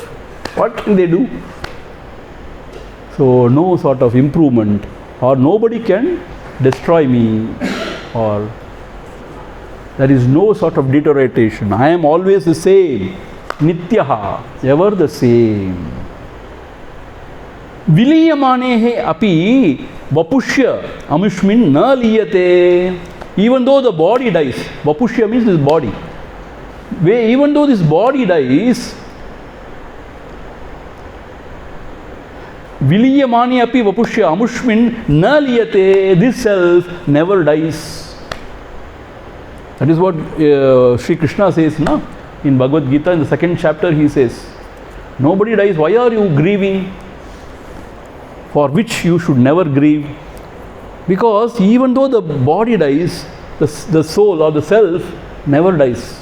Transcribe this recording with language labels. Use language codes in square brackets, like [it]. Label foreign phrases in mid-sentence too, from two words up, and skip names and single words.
[en] What can they do? So, no sort of improvement, or nobody can destroy me, or there is no sort of deterioration. I am always the same. Nityaha, ever the same. [sa] Viliyamanehe api vapushya amushmin na liyate. [en] Even though the body dies, vapushya means this body. Even though this body dies, [sa] Viliyamani api vapushya amushmin na liyate. [en] This self never dies. That is what Sri Krishna says, no? In Bhagavad Gita, in the 2nd chapter, he says, nobody dies. Why are you grieving? For which you should never grieve. Because even though the body dies, the soul or the self never dies.